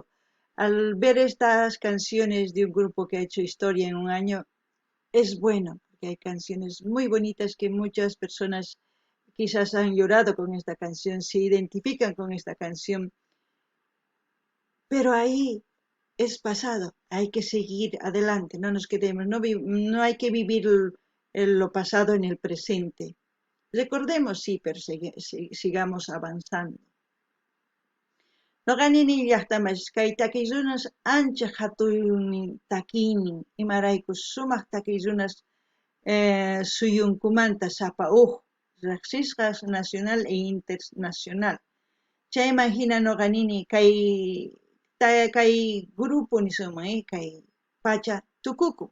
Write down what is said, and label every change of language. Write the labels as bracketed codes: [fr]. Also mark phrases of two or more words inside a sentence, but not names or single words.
[es] Al ver estas canciones de un grupo que ha hecho historia en un año, es bueno, porque hay canciones muy bonitas que muchas personas quizás han llorado con esta canción, se identifican con esta canción, pero ahí es pasado, hay que seguir adelante, no nos quedemos, no hay que vivir lo pasado en el presente. Recordemos, sí, pero sigamos avanzando. [qu] Noqanini llaqtamash kay takiy runas ancha hatun takiynin imaraykus sumaq takiy runas suyunkumanta sapa riqsisqa [es] nacional e internacional. [qu] Chayman hina noqanini kay grupo nisunman kay pacha tukukun.